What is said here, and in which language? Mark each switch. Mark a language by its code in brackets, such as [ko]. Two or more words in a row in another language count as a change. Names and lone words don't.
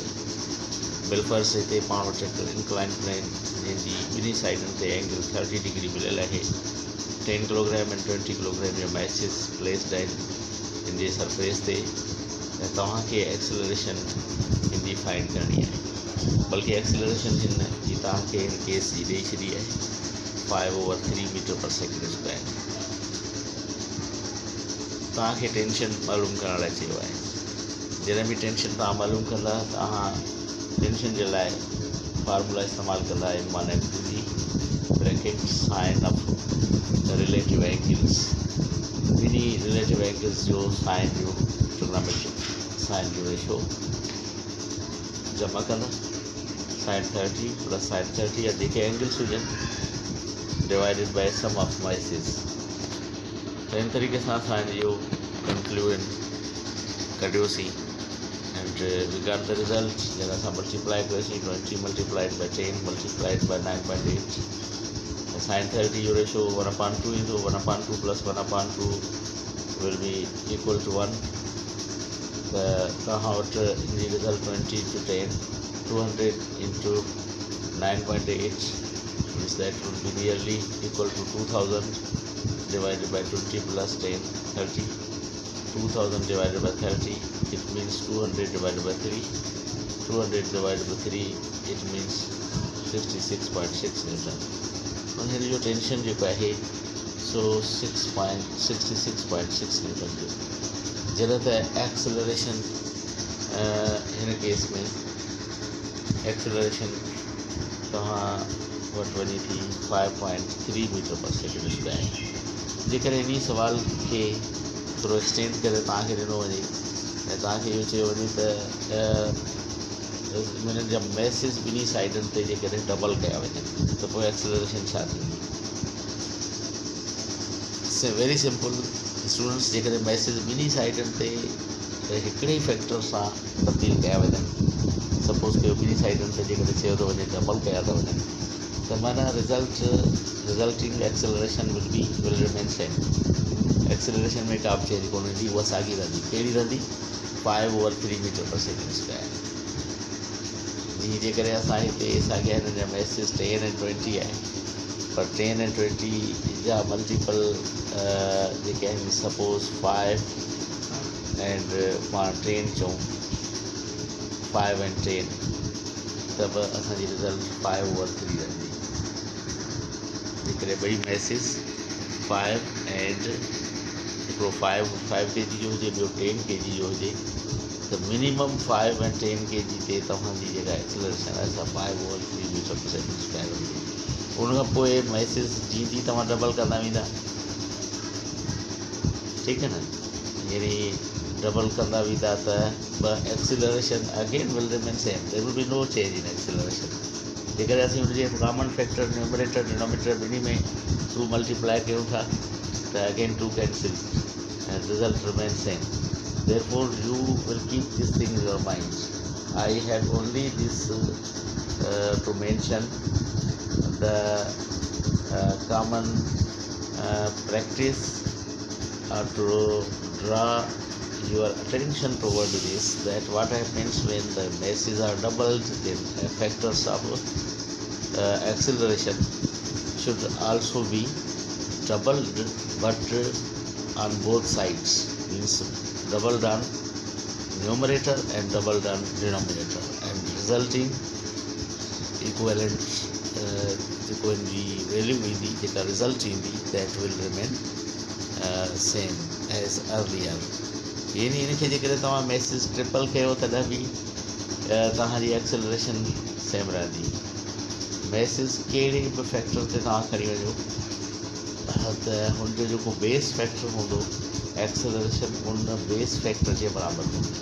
[sd] बिलफर्स हिते पाण वटि हिकु इंक्लाइन प्लेन जंहिंजी ॿिन्ही साइडनि ते एंगल 30 डिग्री मिलियल आहे। 10 किलोग्राम ऐं 20 किलोग्राम जो [en] masses placed [sd] आहिनि इन जे सरफेस ते ऐं तव्हांखे एक्सेलरेशन इन जी फाइंड करणी आहे। बल्कि एक्सेलरेशन हिन जी तव्हांखे हिन केस जी ॾेई छॾी आहे 5/3 [en] meter per second square. [sd] तव्हांखे टेंशन मालूम करण लाइ चयो आहे। जॾहिं बि टेंशन तव्हां मालूम कंदा तव्हां टेंशन जे लाइ फार्मूला इस्तेमालु कंदा -2 [en] bracket sine of relative angles. [sd] ॿिन्ही [en] relative angles [sd] जो साइन जो [en] trigonometric sine [sd] जो रेशो जमा कंदा। [en] sine 30 plus sine 30 [sd] या जेके एंगल्स हुजनि [en] divided by sum of masses. [sd] त इन तरीक़े सां असां इहो कंक्लूजन कढियोसीं [en] and we got the result. [sd] जॾहिं असां मल्टीप्लाई कयोसीं [en] 20 multiplied by 10 multiplied by 9.8 sine 30 [sd] जो रेशो 1/2 ईंदो। [en] 1/2 plus 1/2 will be equal to 1. [sd] त तव्हां वटि इन जी रिज़ल्ट [en] 20 to 10 200 into 9.8 means that would be nearly equal to 2000 divided by 20 plus 10 30. 2000 divided by 30 it means 200 divided by 3. 200 divided by 3 it means 66.6 newton. [sd] और हिन जो टेंशन जेको आहे सो 66.6 न्यूटन जो। जॾहिं त एक्सेलरेशन हिन केस में एक्सेलरेशन तव्हां वटि वञे थी 5.3 [en] meter per second square. [sd] जेकॾहिं इन सवाल खे थोरो एक्सटेंड करे तव्हांखे ॾिनो वञे ऐं तव्हांखे इहो चयो वञे त हिननि जा मैसिस ॿिन्ही साइडनि ते जेकॾहिं डबल कया वञनि त पोइ एक्सेलरेशन छा थींदी। [en] very simple students, [sd] जेकॾहिं मैसिस ॿिन्ही साइडनि ते हिकिड़े ई फैक्टर सां तब्दील कया वञनि, सपोज़ कयो ॿिन्ही साइडनि ते जेकॾहिं चयो थो वञे डबल कया था वञनि त माना [en] resulting acceleration will remain same. [sd] एक्सेलरेशन में का बि चेंज कोन ईंदी, उहा साॻी रहंदी। कहिड़ी रहंदी? [en] 5/3 meter per second square. [sd] जी जेकॾहिं असां हिते साॻिया हिननि जा मैसिस 10 ऐं 20 आहे, पर 10 ऐं 20 जा मल्टीपल जेके आहिनि सपोज़ 5 एंड पाण 10 चऊं 5 and 10 त बि असांजी रिज़ल्ट 5/3 रहंदी। जेकॾहिं ॿई मैसिस 5 एंड हिकिड़ो 5 kg जो हुजे, ॿियो 10 kg जो हुजे त मिनिमम 5 ऐं 10 kg ते तव्हांजी जेका एक्सेलरेशन आहे सा 5/3 [en] meter per second square [sd] हूंदी। उनखां पोइ मैसिस जीअं जीअं तव्हां डबल कंदा वेंदा, ठीकु आहे न, यानी डबल कंदा वेंदा त एक्सेलरेशन [en] again will remain same. there will be no change in acceleration. [sd] जेकॾहिं असीं हुनजे [en] common factor numerator denominator [sd] ॿिन्ही में टू मल्टीप्लाई कयूं था त [en] again 2 cancel and result remain same. therefore you will keep this thing in your mind. I have only this to mention the common practice to draw your attention toward this, that what happens when the masses are doubled, then factors of acceleration should also be doubled, but on both sides, means doubled on numerator and doubled on denominator, and resulting equivalent [sd] जेको इन जी वैल्यू ईंदी, जेका रिज़ल्ट ईंदी, [en] that will remain same as earlier. [sd] यानी इनखे जेकॾहिं तव्हां [en] masses triple [sd] कयो तॾहिं बि तव्हांजी एक्सेलरेशन सेम रहंदी। मैसिस कहिड़े बि फैक्टर ते तव्हां खणी वञो, त हुनजो जेको [en] base factor [sd] हूंदो एक्सेलरेशन उन [en] base factor [sd] जे बराबरि हूंदी।